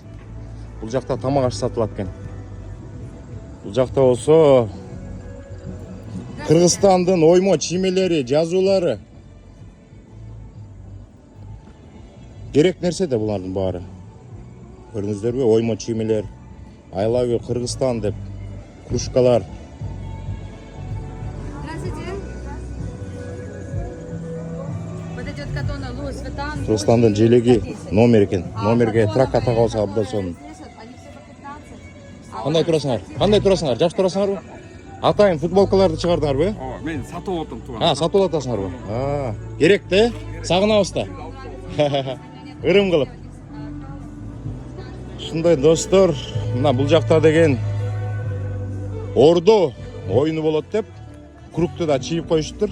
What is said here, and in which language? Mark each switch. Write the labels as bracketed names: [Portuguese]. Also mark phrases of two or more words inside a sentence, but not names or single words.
[Kyrgyz] Бул жакта тамак аш сатылат экен. Бул жакта болсо Кыргызстандын оймо чиймелери, жазуулары. Керек нерсе да булардын баары. Көрдүңүздөрбү? Оймо чиймелер, [English] I love you [Kyrgyz] Кыргызстан деп кружкалар. [Russian] Здравствуйте. Подойдет катона Луис Витан. [Kyrgyz] Кыргызстандын желеги номер экен. Номерге тракка тагып алса абдан сонун. [Russian] Они все по 15. [Kyrgyz] Кандай турасыңар? Кандай турасыңар? Жакшы турасыңарбы? Атайын футболкаларды чыгардыңарбы? Мен сатып атам туура. Сатып атасыңарбы? Керек да, сагынабыз да. Ырым кылып. Ушундай достор, мына бул жакта деген Ордо оюну болот деп кругту да чийип коюштур.